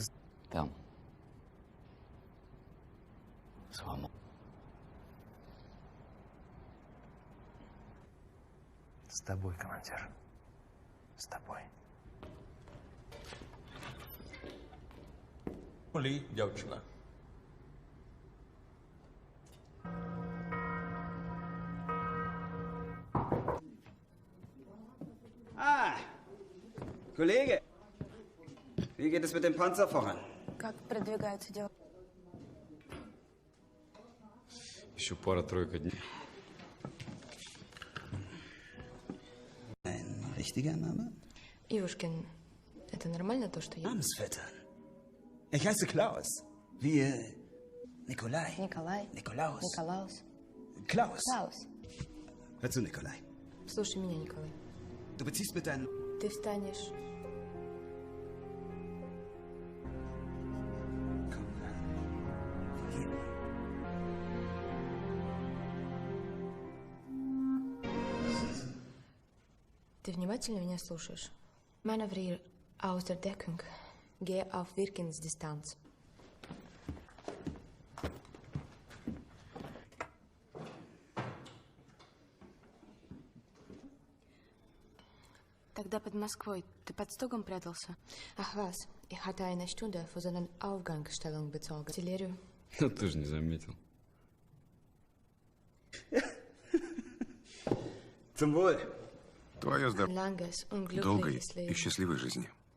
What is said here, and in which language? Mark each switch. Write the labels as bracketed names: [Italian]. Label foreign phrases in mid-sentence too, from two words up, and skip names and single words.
[Russian] Там. Свобода. С тобой, командир. С тобой. Ли, [Ukrainian] дівчина. [German] Kollege! Wie geht es mit dem Panzer voran? [Russian] Как продвигаются дела? Еще пара-тройка дней. [German] Ein richtiger Name? [Russian] Ивушкин, это нормально то, что я... [German] Namensvetter. Ich heiße Klaus. Wie Nikolai. [Russian] Николай. [German] Nikolaus. [Russian] Николаус. [German] Klaus. [Russian] Клаус. [German] Hör zu, Nikolai. [Russian] Слушай меня, Николай. [German] Du beziehst mit deinen... [Russian] Ты встанешь... Ты внимательно меня слушаешь? [German] Manövrier aus der Deckung. Geh auf Wirkungsdistanz. [Russian] Тогда под Москвой ты под стогом прятался? [German] Ах was, ich hatte eine Stunde vor seiner Aufgangsstellung bezogen. [Russian] Артиллерию. Ну ты же не заметил. [German] Zum Wohl. [Russian] Твое здоровье. [German] Langes, [Russian] Долгой [German] unglückliches [Russian] и [German] Leben. [Russian] счастливой жизни.